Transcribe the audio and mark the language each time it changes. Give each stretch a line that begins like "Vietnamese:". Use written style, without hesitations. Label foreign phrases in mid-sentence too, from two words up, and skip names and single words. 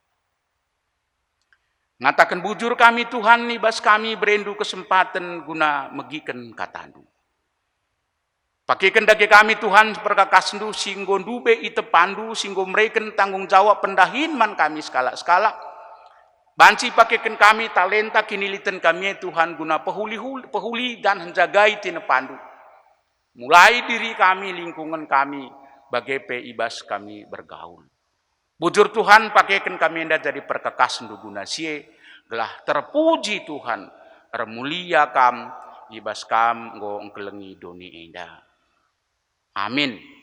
Batak Karo: Ngatakan bujur kami Tuhan nibas kami berendu kesempatan guna megiken katandu. Pakaikan dage kami Tuhan perkakasendu singgo dube ite pandu singgo mereken
Indonesian: tanggung jawab
Batak Karo: pendahin man kami skala-skala. Banci pakaikan kami talenta kiniliten kami Tuhan guna pehuli
Indonesian: dan menjagai
Batak Karo: tina pandu. Mulai diri kami, lingkungan kami, bagai ibas kami bergaul. Bujur Tuhan pakaikan kami enda jadi perkakas guna sie gelah terpuji Tuhan termulia kam ibas kam go engkelengi doni enda. Amin.